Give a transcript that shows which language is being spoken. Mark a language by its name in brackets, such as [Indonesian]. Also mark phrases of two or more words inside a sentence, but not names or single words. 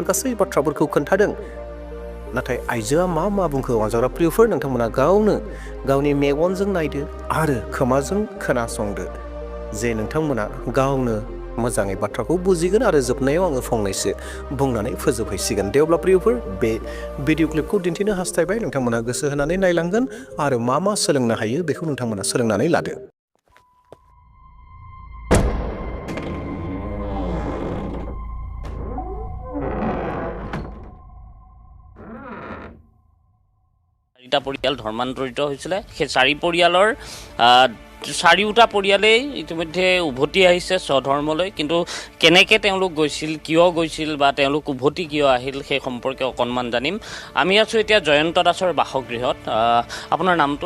[Bodo] गासै बाथ्राफोरखौ खोन्थादों नाथाय आइजोआ मा बुंखो अनजाग्रा प्रियफोर नोंथांमोना गावनो गावनि मेगनजों नायदो आरो खोमाजों खोनासंदो जे नोंथांमोना गावनो मोजाङै बाथ्राखौ बुजिगोन आरो जोबनायाव आङो फंनैसो बुंनानै फोजोबहैसिगोन दे अब्ला प्रियफोर बे [English] video clip [Bodo] दिन्थिनो हास्थायबाय नोंथांमोना गोसो होनानै नायलांगोन आरो मा सोलोंनो हायो बेखौ नोंथांमोना सोलोंनानै लादो [Assamese] চাৰিটা পৰিয়াল ধৰ্মান্তৰিত হৈছিলে সেই চাৰি পৰিয়ালৰ চাৰিওটা পৰিয়ালেই ইতিমধ্যে উভতি আহিছে স্বধৰ্মলৈ কিন্তু কেনেকৈ তেওঁলোক গৈছিল কিয় গৈছিল বা তেওঁলোক উভতি কিয় আহিল সেই সম্পৰ্কে অকণমান জানিম আমি আছোঁ এতিয়া জয়ন্ত দাসৰ বাসগৃহত আপোনাৰ নামটো